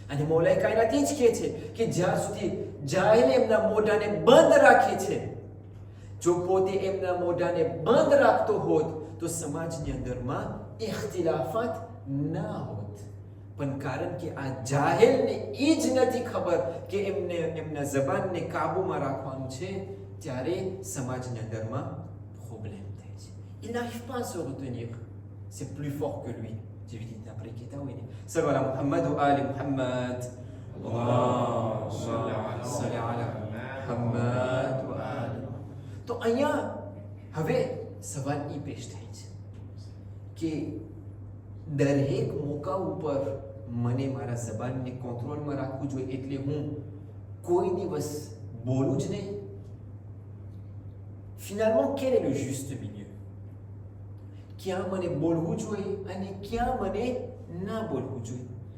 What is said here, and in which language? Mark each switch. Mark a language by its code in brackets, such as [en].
[gu] અને મૌલાએ કાયનાત એ જ કહે છે કે જ્યાર સુધી જાહેલ એમના મોઢાને બંધ રાખે છે, જો પોતે એમના મોઢાને બંધ રાખતો હોત તો સમાજની અંદરમાં ઇખ્તિલાફાત ના હોત. પણ કારણ કે આ જાહેલને એ જ નથી ખબર કે એમને એમના જબાનને કાબૂમાં રાખવાનું છે, ત્યારે સમાજની અંદરમાં પ્રોબ્લેમ થાય છે. [fr] Il n'arrive pas à se retenir, c'est plus fort que lui. [gu] જેવી રીતે આપણે કહેતા હોય ને, સલ્લલ્લાહુ અલા મુહમ્મદ વ આલી મુહમ્મદ, અલ્લાહુમ્મા સલ્લી અલા મુહમ્મદ વ આલી. તો અહીંયા હવે સવાલ એ પેશ થાય છે કે દરેક મોકા ઉપર મને મારા જબાનને કંટ્રોલમાં રાખવું જોઈએ, એટલે હું કોઈ દિવસ બોલું જ નહીં. [fr] Finalement, quel est le juste milieu? [gu] ક્યાં મને બોલવું જોઈએ અને ક્યાં મને ના બોલવું જોઈએ?